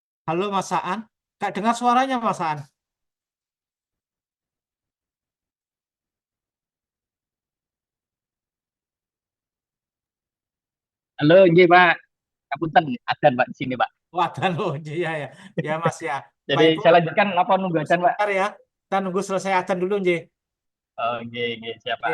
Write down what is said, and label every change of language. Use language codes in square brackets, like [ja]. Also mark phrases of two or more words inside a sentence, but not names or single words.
[id] Halo Mas Saan, Kak dengar suaranya Mas Saan? Halo, [jv] nggih Pak. [id] Kapunten, adzan Pak di sini Pak. Wadah loh, iya ya, ya Mas ya. Jadi Baik Bu, saya lanjutkan apa nunggu adzan Pak? sebentar ya. Kita nunggu selesai adzan dulu, Nji. Oh, [jv] nggih, nggih, [id] siap Pak.